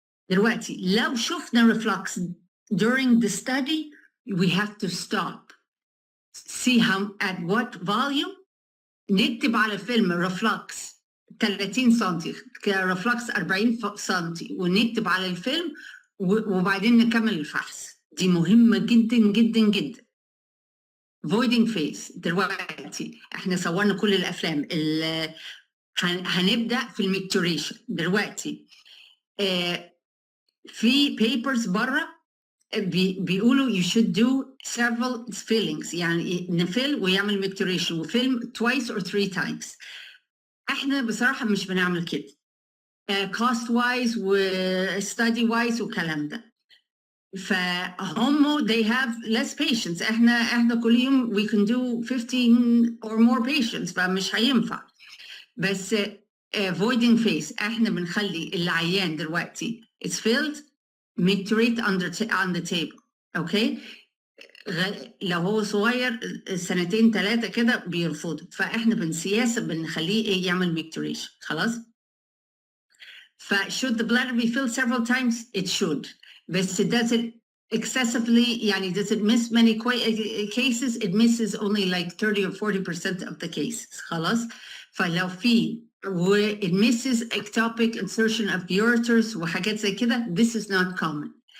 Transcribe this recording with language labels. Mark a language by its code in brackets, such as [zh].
[ar] دلوقتي لو شفنا [en] reflux during the study we have to stop, see how at what volume. [ar] نكتب على الفيلم reflux 30 سنتي reflux 40 سنتي ونكتب على الفيلم وبعدين نكمل الفحص. دي مهمة جدا جدا جدا. [en] voiding phase. [ar] دلوقتي احنا صورنا كل الافلام هنبدأ في الميكتوريشن. دلوقتي في papers بره بيقولوا [en] you should do several fillings، [ar] يعني نفل ويعمل ميكتوريشن وفيلم [en] twice or 3 times. [ar] احنا بصراحة مش بنعمل كده [en] cost wise [ar] و [en] study wise [ar] وكلام ده. فهم [en] they have less patients. [ar] احنا كل يوم [en] we can do 15 or more patients، [ar] فمش هينفع. [en] بس voiding phase [ar] احنا بنخلي العيان دلوقتي [en] it's filled micturate on the table. [ar] اوكي. لو هو صغير 2 3 سنين كده بيرفضوا، فاحنا بنسياسه بنخليه يعمل micturation. خلاص. [en] ف should the bladder be filled several times? It should. [ar] بس [en] does it excessively يعني does it miss many cases? It misses only like 30 or 40% of the cases. [ar] خلاص. فلو في [en] it misses ectopic insertion of the ureters [ar] وحاجات زي كده [en] this is not common.